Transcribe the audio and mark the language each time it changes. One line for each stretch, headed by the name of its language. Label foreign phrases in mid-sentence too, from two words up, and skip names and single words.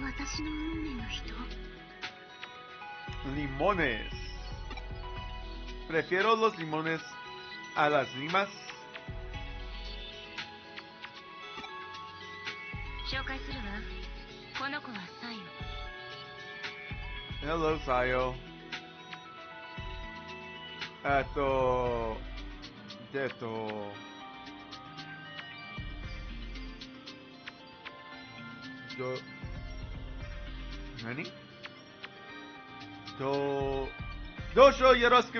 Japanese: 私の運命の人。
Spanish: Limones. Prefiero los limones a las limas.
Japanese: 紹介するわ。この子はサヨ。
English: Hello, Sayo.
Japanese: 何どうしようよろしく。